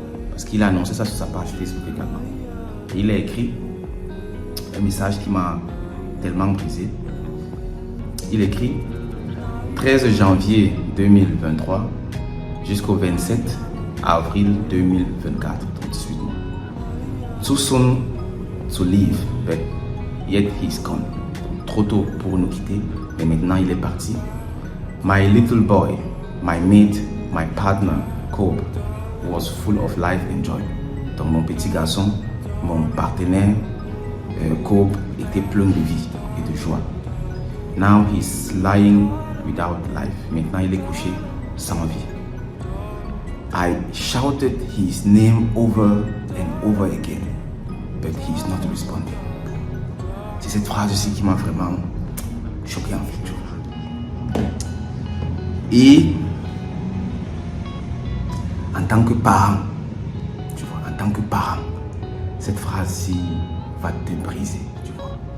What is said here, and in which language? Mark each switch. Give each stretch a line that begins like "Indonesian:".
French: Parce qu'il a annoncé ça sur sa page Facebook également. Et il a écrit un message qui m'a tellement brisé. Il écrit 13 janvier 2023 jusqu'au 27 avril 2024, donc 18 mois.
English: Too soon to leave, but yet he's gone.
French: Trop tôt pour nous quitter, mais maintenant il est parti.
English: My little boy, my mate, my partner, Kobe, was full of life and joy.
French: Donc mon petit garçon, mon partenaire, Kobe, était plein de vie et de joie.
English: Now he's lying without life.
French: Maintenant il est couché sans vie.
English: I shouted his name over and over again, but he's not responding.
French: C'est cette phrase-ci qui m'a vraiment choqué en fait. Et en tant que parent, tu vois, en tant que parent, cette phrase-ci va te briser, tu vois.